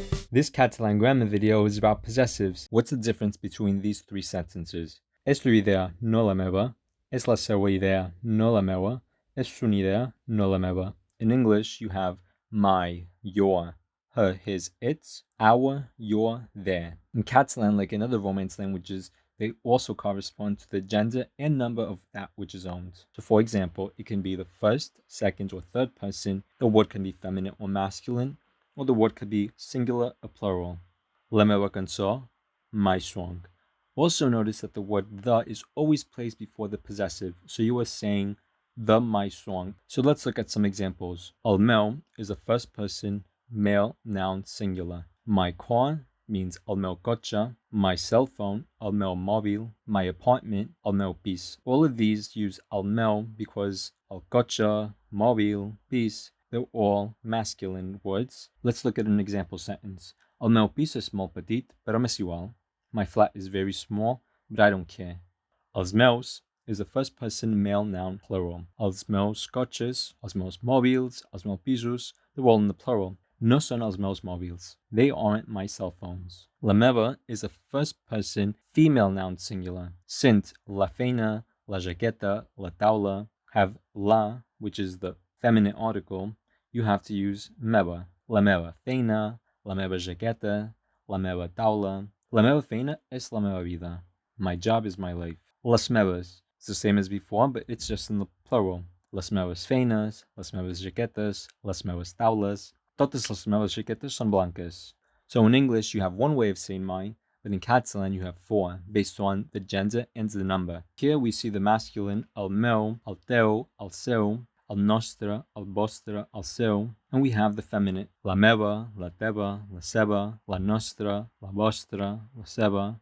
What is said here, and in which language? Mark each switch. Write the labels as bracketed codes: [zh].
[en] This Catalan grammar video is about possessives. What's the difference between these three sentences? [ca] És la idea, no la meva. És la seva idea, no la meva. És una idea, no la meva. [en] In English, you have my, your, her, his, its, our, your, their. In Catalan, like in other Romance languages, they also correspond to the gender and number of that which is owned. So for example, it can be the first, second, or third person. The word can be feminine or masculine, or the word could be singular or plural. [ca] La meva cançó, [en] my song. Also notice that the word the is always placed before the possessive, so you are saying the my song. So let's look at some examples. El meu is a first person male noun singular. My car means [ca] el meu cotxe. [en] My cell phone, [ca] el meu mòbil. [en] My apartment, [ca] el meu pis. [en] All of these use el meu because el cotxe, mòbil, pis, they're all masculine words. Let's look at an example sentence. [ca] El meu pis és molt petit, però m'és igual. [en] My flat is very small, but I don't care. Els meus is a first person male noun plural. [ca] Els meus cotxes, els meus mòbils, els meus pisos, [en] they're all in the plural. [ca] No són els meus mòbils. [en] They aren't my cell phones. La meva is a first person female noun singular. Since la feina, la jaqueta, la taula have la, which is the feminine article, you have to use meva. [ca] La meva feina, la meva jaqueta, la meva taula. La meva feina és la meva vida. [en] My job is my life. Les meves. It's the same as before, but it's just in the plural. [ca] Les meves feines, les meves jaquetes, les meves taules. Totes les meves jaquetes són blanques. [en] So in English, you have one way of saying my, but in Catalan, you have four, based on the gender and the number. Here we see the masculine, [ca] el meu, el teu, el seu, el nostre, el vostre, el seu, [en] and we have the feminine, [ca] la meva, la teva, la seva, la nostra, la vostra, la seva.